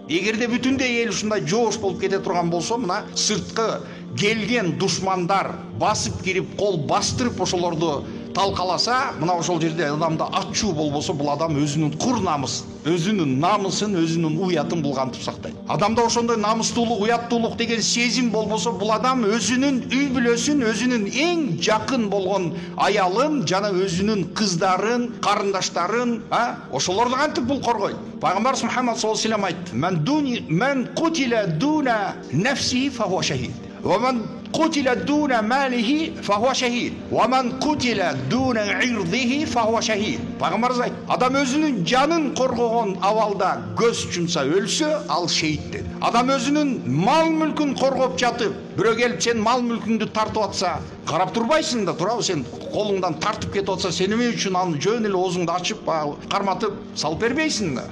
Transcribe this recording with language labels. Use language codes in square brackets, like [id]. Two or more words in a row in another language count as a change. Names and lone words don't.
[ky] Эгерде бүтүндөй эл ушундай жоош болуп кете турган болсо, мына сырткы келген душмандар басып кирип, кол бастырып ошолорду талкаласа, мына ошол жерде адамда ачуу болбосо, бул адам өзүнүн кур намысын, өзүнүн намысын, өзүнүн уятын булгантып сактайт. Адамда ошондой намыстуулук, уяттуулук деген сезим болбосо, бул адам өзүнүн үй бүлөсүн, өзүнүн эң жакын болгон аялын жана өзүнүн кыздарын, карындаштарын, ошолорду кантип бул коргойт? [ar] Пайгамбар Мухаммад صلى الله عليه وسلم айтты: "من قتل دون نفسه فهو شهيد. ومن قتل دون ماله فهو شهيد. ومن قتل دون عرضه فهو شهيد." [ky] Пайгамбарыбыз айтты: адам өзүнүн жанын коргогон абалда көз чумса өлсө, ал шейит dedi. Адам өзүнүн мал мүлкүн коргоп жатып, бирөө келип сен мал мүлкүңдү тартып атса, карап турбайсың да, туурабы? Сен колуңдан тартып кетип атса, сен эмне үчүн аны жөн эле оозуңду ачып, карматып салып бербейсиң да.